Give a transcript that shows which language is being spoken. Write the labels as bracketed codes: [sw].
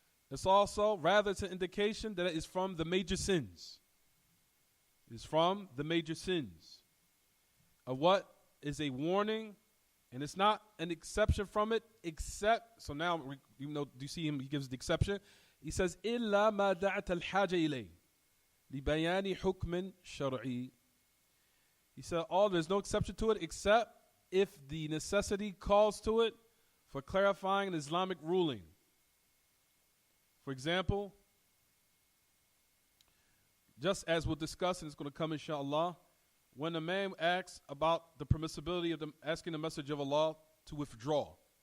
[en] It's also, rather it's an indication that it is from the major sins. It is from the major sins. Of what is a warning, and it's not an exception from it, except, so now, even though, do you see him, he gives the exception. He says, [ar] إِلَّا مَا دَعَتَ الْحَاجَ إِلَيْهِ لِبَيَانِ حُكْمٍ شَرْعِي. [en] He said, there's no exception to it except if the necessity calls to it for clarifying an Islamic ruling. For example, just as we'll discuss, and it's going to come inshallah, when a man asks about the permissibility of asking the Messenger of Allah to withdraw.